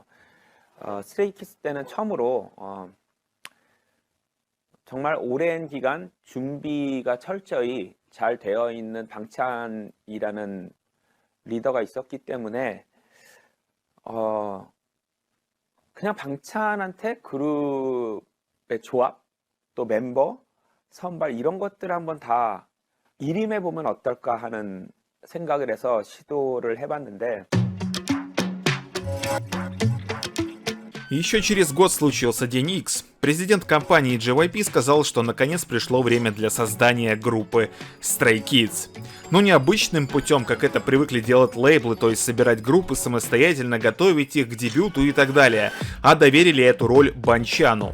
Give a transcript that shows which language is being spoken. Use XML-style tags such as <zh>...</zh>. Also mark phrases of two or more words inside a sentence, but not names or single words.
<ko>스트레이키즈 때는 처음으로 정말 오랜 기간 준비가 철저히 잘 되어 있는 방찬이라는 리더가 있었기 때문에 그냥 방찬한테 그룹의 조합, 또 멤버, 선발 이런 것들 한번 다 일임해보면 어떨까 하는 생각을 해서 시도를 해봤는데</ko> <ru>Еще через год случился День X. Президент компании JYP сказал, что наконец пришло время для создания группы Stray Kids. Но не обычным путем, как это привыкли делать лейблы, то есть собирать группы самостоятельно, готовить их к дебюту и так далее, а доверили эту роль Банчану.</ru>